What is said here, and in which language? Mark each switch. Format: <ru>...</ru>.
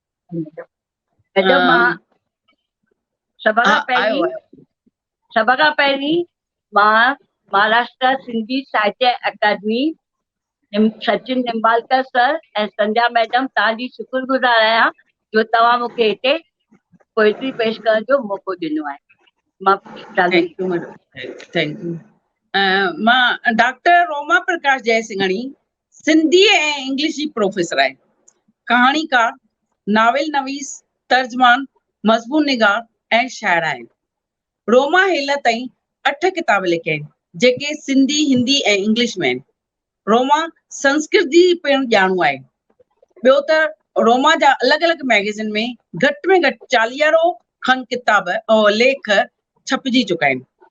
<sd>Madam मां सभ खां पहिरीं मां महाराष्ट्र सिंधी साहित्य अकादमी सचिन निम्बालकर सर ऐं संध्या मैडम तव्हांजी शुक्रगुज़ार आहियां जो तव्हां मूंखे हिते पोइट्री पेश करण जो मौक़ो ॾिनो आहे। मां</sd> <en>Thank you madam, thank you.</en> <sd>मां डॉक्टर रोमा प्रकाश जयसिंघाणी सिंधी ऐं इंग्लिश जी प्रोफेसर आहे, कहाणीकार, नावेल नवीस, तर्जमान, मज़मून निगार ऐं शाइर आहे। रोमा हेल ताईं 8 किताब लिखिया आहिनि जेके सिंधी, हिंदी ऐं इंग्लिश में आहिनि। रोमा संस्कृत जी पिणु ॼाणू आहे। ॿियो त रोमा जा अलॻि अलॻि मैगज़िन में घटि में घटि 40 खनि किताब और लेख छपजी चुका आहिनि।</sd>